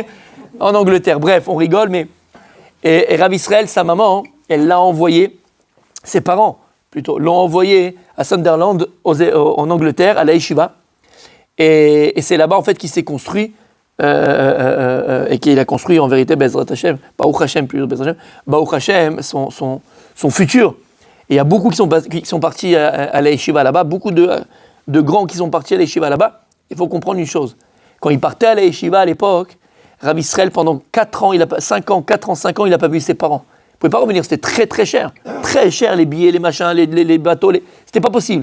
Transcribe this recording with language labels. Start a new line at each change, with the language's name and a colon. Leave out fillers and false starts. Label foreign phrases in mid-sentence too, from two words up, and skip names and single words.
French: En Angleterre, bref, on rigole, mais... Et Rav Israël, sa maman, elle l'a envoyé, ses parents, plutôt, l'ont envoyé à Sunderland, en Angleterre, à la yeshiva. Et c'est là-bas, en fait, qu'il s'est construit et qu'il a construit en vérité
Hebrew: בעזרת ה', ברוך ה,
French: plus
Hebrew: בעזרת ה', ברוך ה,
French: son futur. Et il y a beaucoup qui sont partis à la yeshiva là-bas, beaucoup de grands qui sont partis à la yeshiva là-bas. Il faut comprendre une chose. Quand ils partaient à la yeshiva à l'époque, Rav Israël, pendant 4 ans, 5 ans, il n'a pas vu ses parents. Il ne pouvait pas revenir, c'était très très cher. Très cher, les billets, les machins, les bateaux, c'était pas possible.